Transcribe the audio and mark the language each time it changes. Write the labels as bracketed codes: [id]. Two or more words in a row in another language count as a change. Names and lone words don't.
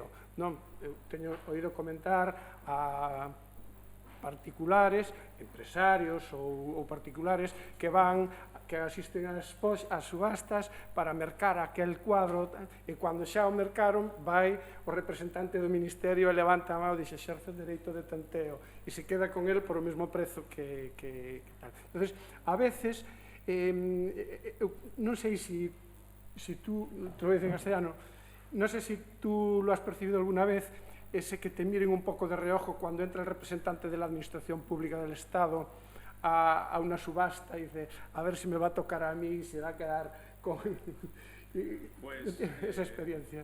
[gl] Eu teño oído comentar a particulares, empresarios ou particulares que asisten ás subastas para mercar aquel cuadro, e cando xa o mercaron vai o representante do Ministerio e levanta a mão e dixe exerce o dereito de tanteo e [es] se queda con el [gl] por o mesmo prezo que tal. [es] Entonces, a veces, [gl] non sei se tú, [es] te lo dices en castellano, [gl] non sei se tú [es] lo has percibido alguna vez, ese que te miren [gl] un pouco [es] de reojo cuando entra el representante de la Administración Pública del Estado a una subasta y dice, a ver si me va a tocar a mí, se va a quedar con esa experiencia.